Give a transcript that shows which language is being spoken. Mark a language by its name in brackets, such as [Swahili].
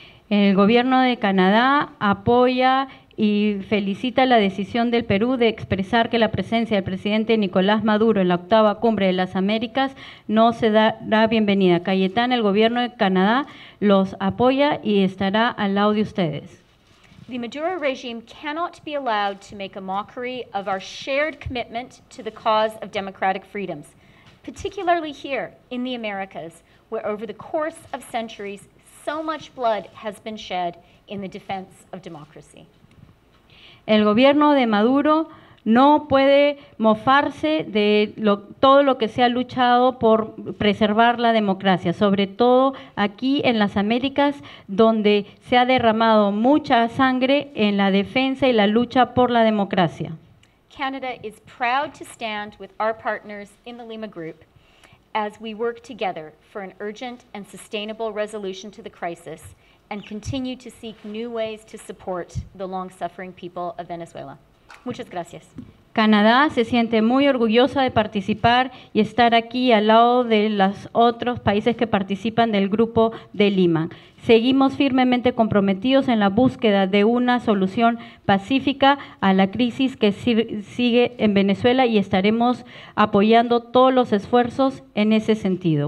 [Spanish] El gobierno de Canadá apoya y felicita la decisión del Perú de expresar que la presencia del presidente Nicolás Maduro en la octava Cumbre de las Américas no se dará bienvenida. Cayetana, el gobierno de Canadá los apoya y estará al lado de ustedes. [English] The Maduro regime cannot be allowed to make a mockery of our shared commitment to the cause of democratic freedoms, particularly here in the Americas, where over the course of centuries, so much blood has been shed in the defense of democracy. [Spanish] El gobierno de Maduro no puede mofarse de todo lo que se ha luchado por preservar la democracia, sobre todo aquí en las Américas, donde se ha derramado mucha sangre en la defensa y la lucha por la democracia. [English] Canada is proud to stand with our partners in the Lima Group as we work together for an urgent and sustainable resolution to the crisis and continue to seek new ways to support the long-suffering people of Venezuela. [Spanish] Muchas gracias. Canadá se siente muy orgullosa de participar y estar aquí al lado de los otros países que participan del Grupo de Lima. Seguimos firmemente comprometidos en la búsqueda de una solución pacífica a la crisis que sigue en Venezuela y estaremos apoyando todos los esfuerzos en ese sentido.